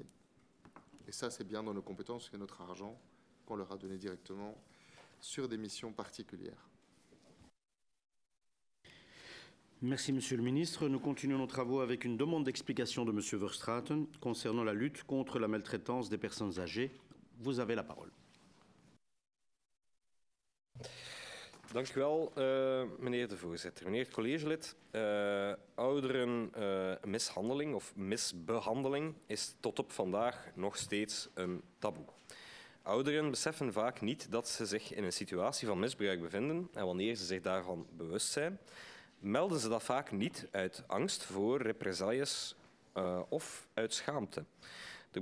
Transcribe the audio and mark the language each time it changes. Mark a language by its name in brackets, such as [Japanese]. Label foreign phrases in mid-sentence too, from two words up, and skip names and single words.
[French] Et ça, c'est bien dans nos compétences, c'est notre argent qu'on leur a donné directement sur des missions particulières. Merci, Monsieur le Ministre. Nous continuons nos travaux avec une demande d'explication de Monsieur Verstraeten concernant la lutte contre la maltraitance des personnes âgées. Vous avez la parole. [Dutch] Dank u wel, meneer de voorzitter. Meneer het collegelid, ouderenmishandeling of misbehandeling is tot op vandaag nog steeds een taboe. Ouderen beseffen vaak niet dat ze zich in een situatie van misbruik bevinden en wanneer ze zich daarvan bewust zijn, melden ze dat vaak niet uit angst voor represailles of uit schaamte.